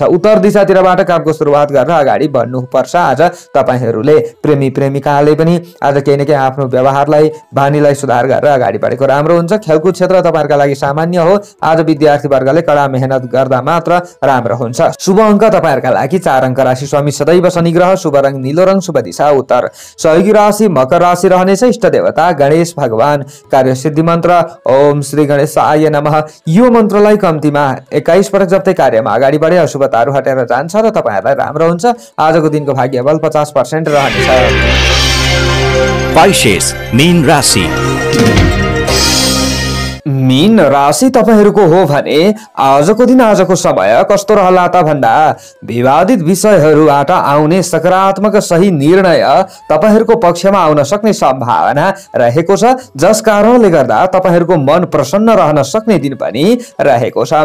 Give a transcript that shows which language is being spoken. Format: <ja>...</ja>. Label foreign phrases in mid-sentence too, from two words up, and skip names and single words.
<ne>उत्तर दिशातिरबाट कामको सुरुवात गरेर अगाडि बढ्नुपर्छ। आज तपाईहरूले प्रेमी प्रेमिकाले पनि आज केही न केही आफ्नो व्यवहारलाई बानीलाई सुधार गरेर अगाडि बढेको राम्रो हुन्छ। खेलकुद क्षेत्र तपाईहरुका लागि सामान्य हो। आज विद्यार्थी वर्गले कडा मेहनत गर्दा मात्र राम्रो हुन्छ। शुभ अङ्क तपाईहरुका लागि 4 अङ्क। राशि स्वामी सदैव शनि ग्रह। शुभ रङ नीलो रङ। शुभ दिशा उत्तर। सहयोगी राशि मकर राशि रहनेछ। इष्ट देवता गणेश भगवान। कार्य सिद्धि मन्त्र</ne> <sa>ओम श्री गणेशाय नमः।</sa> <ne>यो मन्त्रलाई कम्तीमा 21 पटक जप्दै कार्यमा अगाडि बढे अशुभताहरू हटेर जान्छ र तपाईहरुलाई राम्रो हुन्छ। आजको दिनको भाग्यबल 50% रहनेछ। पाइसेस मीन राशि। मीन राशि तपाईहरूको हो भने आजको दिन आजको समय कस्तो रहला त भन्दा विवादित विषयहरूबाट आउने सकारात्मक सही निर्णय तपाईहरूको पक्षमा आउन सक्ने सम्भावना रहेको छ, जस कारणले गर्दा तपाईहरूको मन प्रसन्न रहन सक्ने दिन पनि रहेको छ।</ne>